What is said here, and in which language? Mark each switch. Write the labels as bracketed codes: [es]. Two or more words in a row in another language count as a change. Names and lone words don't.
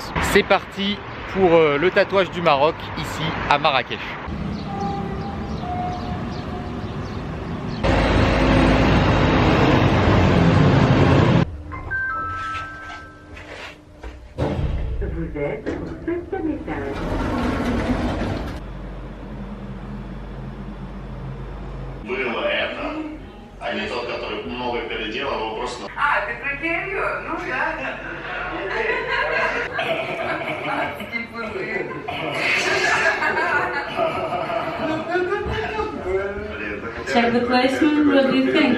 [fr] C'est parti pour le tatouage du Maroc ici à Marrakech. Vous êtes au 5e étage. [ru] Было это, а не тот, который много переделал, его просто... А, ты про Кирилл? Ну да. [en] Check the placement, what do you think?